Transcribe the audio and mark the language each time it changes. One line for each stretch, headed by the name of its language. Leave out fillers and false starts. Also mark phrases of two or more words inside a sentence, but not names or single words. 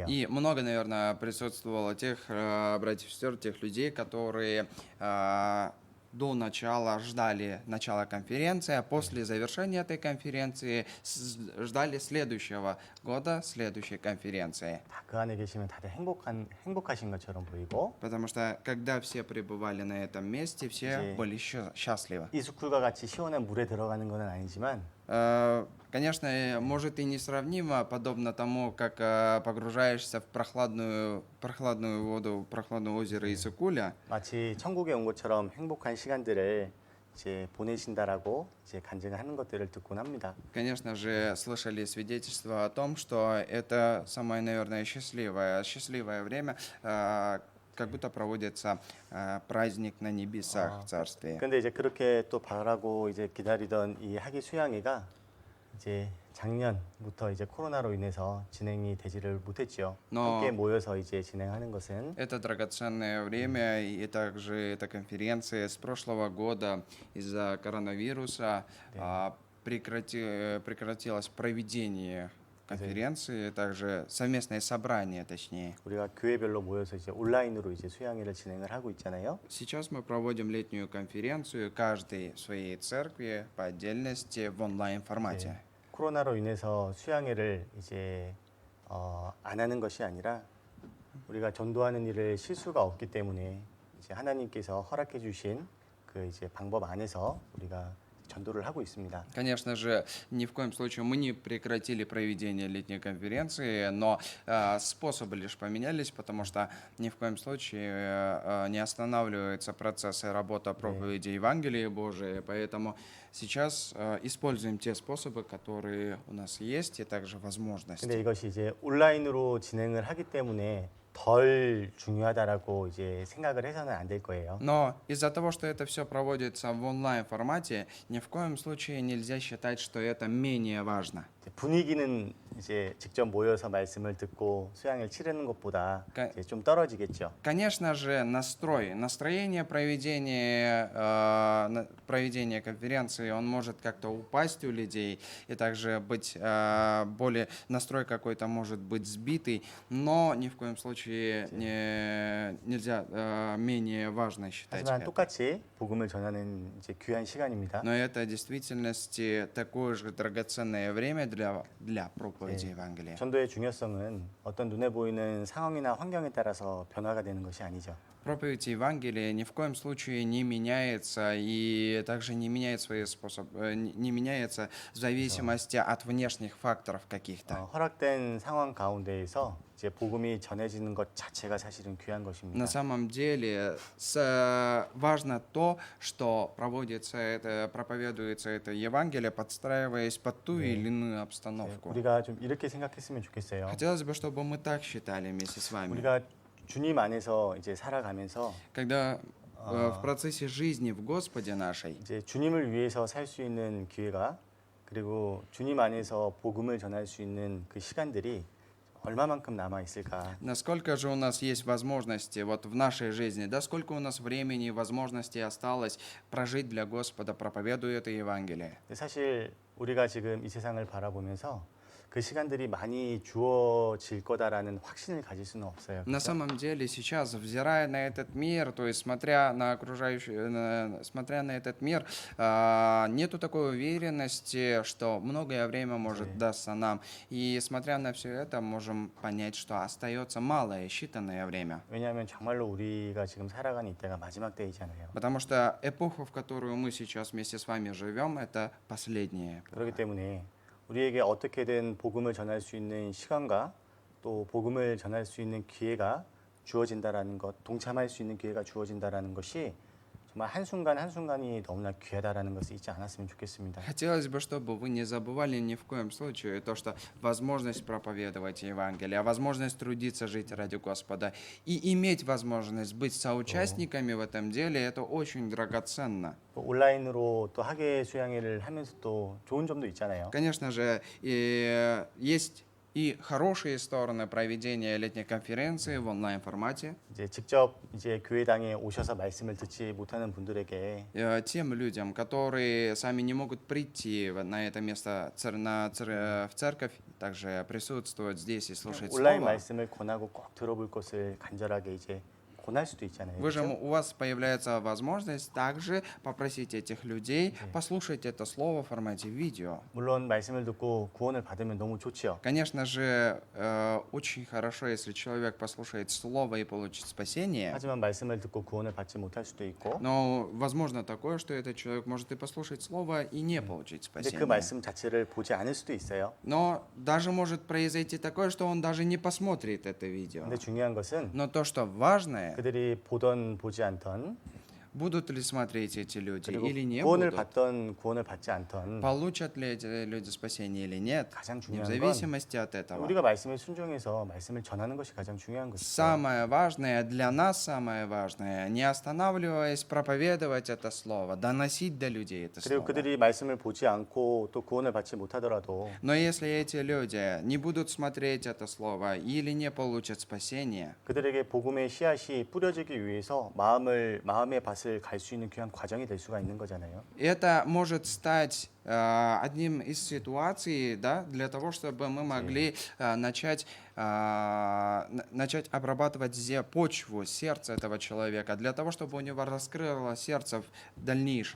Russian: И много, наверное, присутствовало тех братьев и сестер, тех людей, которые до начала ждали начала конференции, а после завершения этой конференции ждали следующего года, следующей конференции.
Korean: 다 그 안에 계시면 다들 행복하신 것처럼 보이고
Russian: Потому что когда все пребывали на этом месте, все
Korean: 이제
Russian: были счастливы.
Korean: 이 스쿨과 같이 시원한 물에 들어가는 건 아니지만
Russian: Конечно, может и несравнимо, подобно тому, как погружаешься в прохладную воду, прохладное озеро Исыкуля.
Korean: 마치 천국에 온 것처럼 행복한 시간들을 이제 보내신다라고 이제 간증을 하는 것들을 듣곤 합니다.
Russian: Конечно же, слышали свидетельства о том, что это самое, наверное, счастливое время, как будто проводится праздник на небесах в царстве.
Korean: 그런데 이제 그렇게 또 바라고 이제 기다리던 이 학위 수양회가 이제 작년부터 이제 코로나로 인해서 진행이 되지를 못했지요. 너- 함께 모여서 이제 진행하는 것은
Russian: Это драгоценное время, и также эта конференция с прошлого года из-за коронавируса прекратилось проведение конференции, также совместное собрание, точнее.
Korean: 우리가 교회별로 모여서 이제 온라인으로 이제 수양회를 진행을 하고 있잖아요.
Russian: Сейчас мы проводим летнюю конференцию, каждый в своей церкви по отдельности в онлайн-формате.
Korean: 코로나로 인해서 수양회를 이제 안 하는 것이 아니라 우리가 전도하는 일을 쉴 수가 없기 때문에 이제 하나님께서 허락해 주신 그 이제 방법 안에서 우리가 전도를 하고 있습니다.
Russian: Конечно же, ни в коем случае мы не прекратили проведение летней конференции, но способы лишь поменялись, потому что ни в коем случае не останавливается процесс и работа проповеди Евангелия Божия, поэтому сейчас используем те способы, которые у нас есть, и также возможности.
Korean: 근데 이것이 이제 온라인으로 진행을 하기 때문에 덜 중요하다라고 이제 생각을 해서는 안 될 거예요.
Russian: Но из-за того, что это все проводится в онлайн-формате, ни в коем случае нельзя считать, что это менее важно.
Korean: 이제 분위기는 이제 직접 모여서 말씀을 듣고 수양을 치르는 것보다 가- 이제 좀 떨어지겠죠.
Russian: Конечно же, настроение проведения конференции, он может как-то упасть у людей, и также быть настрой какой-то может быть сбитый, но ни в коем случае нельзя менее важно считать
Korean: 하지만
Russian: это.
Korean: 똑같이 복음을 전하는 이제 귀한 시간입니다.
Russian: Но это в действительности такое же драгоценное время для проповеди Евангелия.
Korean: 전도의 중요성은 어떤 눈에 보이는 상황이나 환경에 따라서 변화가 되는 것이 아니죠.
Russian: Проповедь Евангелия ни в коем случае не меняется и также не меняет не меняется в зависимости от внешних факторов каких-то.
Korean: 허락된 상황 가운데에서 이제 복음이 전해지는 것 자체가 사실은 귀한 것입니다.
Russian: На самом деле важно то, что проповедуется это Евангелие, подстраиваясь под ту или иную обстановку.
Korean: 우리가 좀 이렇게 생각했으면 좋겠어요.
Russian: Хотелось бы, чтобы мы так считали вместе с вами.
Korean: 우리가 주님 안에서 이제 살아가면서
Russian: Когда в процессе жизни в Господе нашей
Korean: 이제 주님을 위해서 살 수 있는 기회가 그리고 주님 안에서 복음을 전할 수 있는 그 시간들이 얼마만큼 남아 있을까?
Russian: насколько же у нас есть возможности вот в нашей жизни, да, сколько у нас времени и возможностей осталось прожить для Господа, проповедуя это Евангелие.
Korean: 근데 사실 우리가 지금 이 세상을 바라보면서 그 시간들이 많이 주어질 거다라는 확신을 가질 수는 없어요.
Russian: На самом деле сейчас, взирая на этот мир, то есть смотря на смотря на этот мир, нету такой уверенности, что многое время может дастся нам. И смотря на все это, можем понять, что остается малое, считанное время.
Korean: 왜냐하면 정말로 우리가 지금 살아가는 이때가 마지막 때이잖아요.
Russian: Потому что эпоха, в которую мы сейчас вместе с вами живем, это последняя.
Korean: 그렇기 때문에 우리에게 어떻게든 복음을 전할 수 있는 시간과 또 복음을 전할 수 있는 기회가 주어진다라는 것, 동참할 수 있는 기회가 주어진다라는 것이 정말 한순간 한순간이 너무나 귀하다라는 것을 잊지 않았으면 좋겠습니다.
Russian: Хотелось бы, чтобы вы не забывали ни в коем случае то, что возможность проповедовать Евангелие, возможность трудиться, жить ради Господа и иметь возможность быть соучастниками в этом деле, это очень драгоценно.
Korean: 또 온라인으로 또 학예 수양회를 하면서 또 좋은 점도 있잖아요.
Russian: Конечно же, есть и хорошие стороны проведения летней конференции в онлайн-формате.
Korean: 이제 직접 이제 교회당에 오셔서 말씀을 듣지 못하는 분들에게
Russian: Тем людям, которые сами не могут прийти на это место в церковь, также присутствовать здесь и слушать
Korean: 온라인
Russian: слово.
Korean: 말씀을 권하고 꼭 들어볼 것을 간절하게 이제 권할 수도 있잖아요.
Russian: Вы же,
Korean: 그렇죠?
Russian: у вас появляется возможность также попросить этих людей послушать это слово в формате видео.
Korean: 물론 말씀을 듣고 구원을 받으면 너무 좋지요.
Russian: Конечно же, очень хорошо, если человек послушает слово и получит спасение.
Korean: 하지만 말씀을 듣고 구원을 받지 못할 수도 있고
Russian: Но возможно такое, что этот человек может и послушать слово и не получить
Korean: 근데 그
Russian: спасение.
Korean: 말씀 자체를 보지 않을 수도 있어요.
Russian: Но даже может произойти такое, что он даже не посмотрит это видео.
Korean: 근데 중요한 것은
Russian: Но то, что важное,
Korean: 그들이 보던 보지 않던
Russian: будут ли смотреть эти люди
Korean: 그리고
Russian: или не
Korean: 구원을
Russian: будут,
Korean: 받던 구원을 받지 않던
Russian: получат ли эти люди спасение или нет,
Korean: 가장
Russian: не в
Korean: 중요한 건
Russian: зависимости от этого.
Korean: 우리가 말씀에 순종해서 말씀을 전하는 것이 가장 중요한 것이죠.
Russian: Самое важное, для нас самое важное, не останавливаясь, проповедовать это слово, доносить до людей это
Korean: 그리고
Russian: слово.
Korean: 그들이 말씀을 보지 않고 또 구원을 받지 못하더라도
Russian: Но если эти люди не будут смотреть это слово или не получат спасение,
Korean: 그들에게 복음의 씨앗이 뿌려지기 위해서 마음의 밭을 갈 수 있는 귀한 과정이 될 수가 있는 거잖아요.
Russian: это может стать одним из ситуаций, да, для того, чтобы мы могли начать обрабатывать почву, сердце этого человека, для того, чтобы у него раскрыло сердце в дальнейшем.